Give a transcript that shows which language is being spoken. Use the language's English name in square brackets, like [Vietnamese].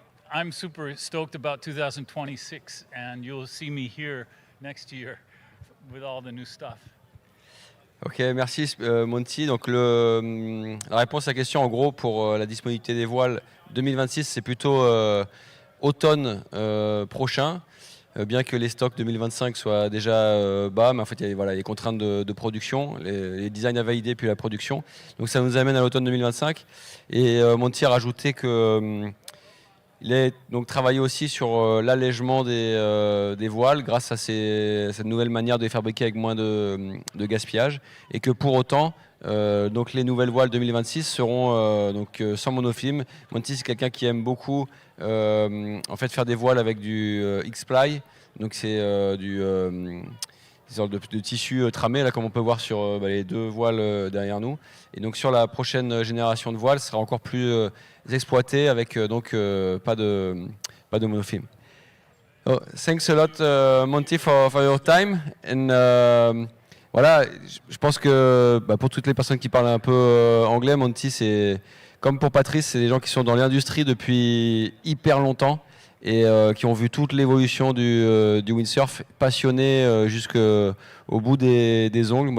[English] I'm super stoked about 2026, and you'll see me here next year with all the new stuff. [French] Ok, merci Monty. Donc la réponse à la question, en gros, pour la disponibilité des voiles 2026, c'est plutôt automne prochain. Bien que les stocks 2025 soient déjà bas, mais en fait, il y a voilà, les contraintes de production, les designs à valider, puis la production. Donc ça nous amène à l'automne 2025. Et Monty a rajouté que il a donc travaillé aussi sur l'allègement des voiles grâce à cette nouvelle manière de les fabriquer avec moins de gaspillage. Et que pour autant, donc les nouvelles voiles 2026 seront sans monofilm. Monty, c'est quelqu'un qui aime beaucoup en fait, faire des voiles avec du X-ply. Donc c'est des sortes de tissu tramé, là, comme on peut voir sur les deux voiles derrière nous. Et donc sur la prochaine génération de voiles, ce sera encore plus exploité avec pas de monofilm. [English] Oh, thanks a lot, Monty, for your time. [French] And voilà, je pense que pour toutes les personnes qui parlent un peu anglais, Monty, c'est comme pour Patrice, c'est des gens qui sont dans l'industrie depuis hyper longtemps et qui ont vu toute l'évolution du windsurf, passionnés jusqu'au bout des ongles.